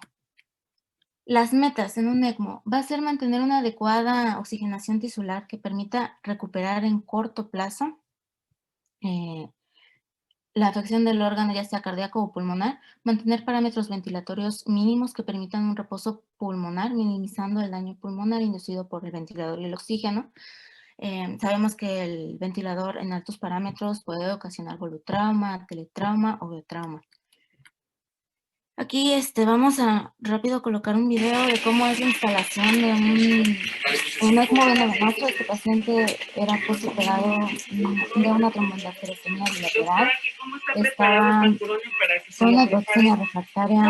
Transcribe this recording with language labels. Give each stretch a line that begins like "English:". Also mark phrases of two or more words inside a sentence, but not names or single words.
Spanish: Las metas en un ECMO va a ser mantener una adecuada oxigenación tisular que permita recuperar en corto plazo la afección del órgano, ya sea cardíaco o pulmonar, mantener parámetros ventilatorios mínimos que permitan un reposo pulmonar, minimizando el daño pulmonar inducido por el ventilador y el oxígeno. Sabemos que el ventilador en altos parámetros puede ocasionar volutrauma, teletrauma o biotrauma. Aquí vamos a rápido colocar un video de cómo es la instalación de un ECMO veno-venoso. Este paciente era postoperado de una tromboembolismia bilateral. Estaba con una toxina refractaria.